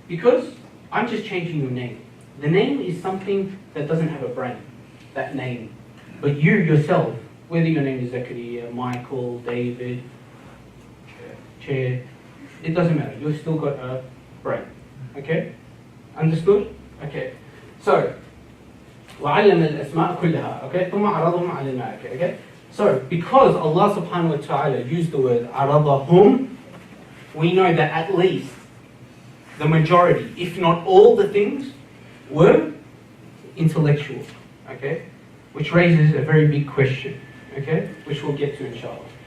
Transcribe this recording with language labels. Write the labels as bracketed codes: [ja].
[en] Because I'm just changing your name. The name is something that doesn't have a brain, that name. But you yourself, whether your name is Zachariah, Michael, David, Chair, it doesn't matter. You've still got a brain. Okay? Understood? Okay. [ar] So, وعلم الأسماء كلها. Okay? ثم عرضهم على الملائكة. Okay? [en] So, because Allah subhanahu wa ta'ala used the word عرضهم, we know that at least the majority, if not all the things, were intellectual. Okay? Which raises a very big question. Okay? Which we'll get to inshallah.